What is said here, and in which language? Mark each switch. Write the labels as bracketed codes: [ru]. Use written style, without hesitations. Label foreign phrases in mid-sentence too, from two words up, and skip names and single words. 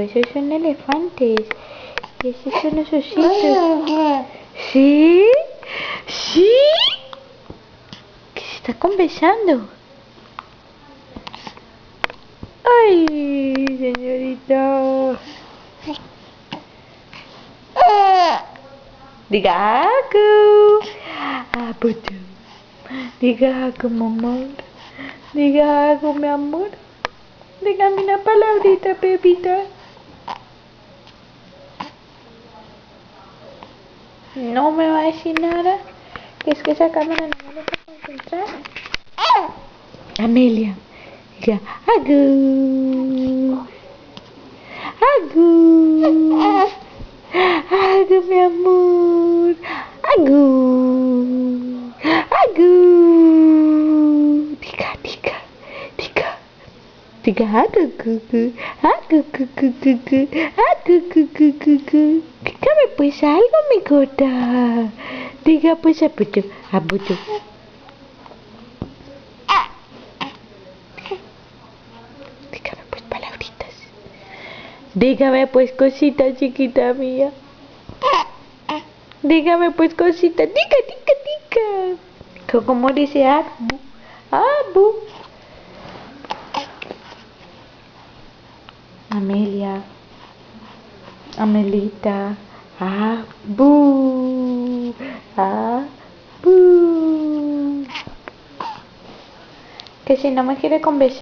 [es] Esos son elefantes. ¿Y esos son los ositos? ¿Sí? ¿Sí? ¿Qué se está conversando? ¡Ay, señorita! Diga Agu. Abudu. Diga Agu, mi amor. Diga Agu, mi amor. Dígame una palabrita, bebita. No me va a decir nada. Es que esa cámara no me deja concentrar. Amelia. Diga Agu. Agu. Agu, mi amor. Agu. Agu. Diga, diga, diga. Diga agu, gu, gu. Agu, gu, gu, gu, gu. Agu, gu, gu, gu, gu. Dígame pues algo, mi gorda. Diga pues abudu, abudu. Dígame pues palabritas. Dígame pues cosita chiquita mía. Dígame pues cosita. Diga, diga, diga. ¿Cómo dice Abu? Abu. Amelia. Amelita. Abu. Abu. Que si no me quiere conversar.